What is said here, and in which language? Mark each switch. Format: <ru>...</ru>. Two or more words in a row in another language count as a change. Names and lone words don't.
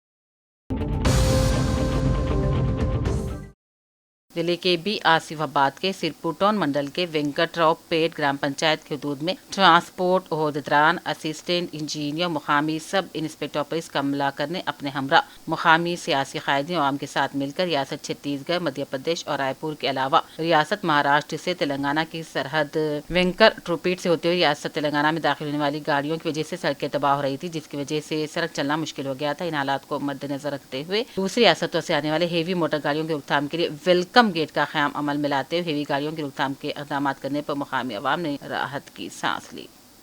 <ur>ضلع کے آصف آباد کے سرپور ٹاؤن منڈل کے وینکٹ راؤ پیٹ گرام پنچایت کی حدود میں ٹرانسپورٹ عہدیداران، اسسٹنٹ انجینئر، مقامی سب انسپکٹر پولیس کملا کر نے اپنے ہمراہ مقامی سیاسی قائدین عوام کے ساتھ مل کر ریاست چھتیس گڑھ، مدھیہ پردیش اور رائے پور کے علاوہ ریاست مہاراشٹر سے تلنگانہ کی سرحد وینکٹ ٹروپیٹ سے ہوتے ہوئے ریاست تلنگانہ میں داخل ہونے والی گاڑیوں کی وجہ سے سڑکیں تباہ ہو رہی تھی، جس کی وجہ سے سڑک چلنا مشکل ہو گیا تھا۔ ان حالات کو مد نظر رکھتے ہوئے دوسری ریاستوں سے آنے والے ہیوی موٹر گاڑیوں کی روک تھام کے لیے ویلکم گیٹ کا قیام عمل میں لاتے ہوئے ہیوی گاڑیوں کی روک تھام کے اقدامات کرنے پر مقامی عوام نے راحت کی سانس لی۔</ur>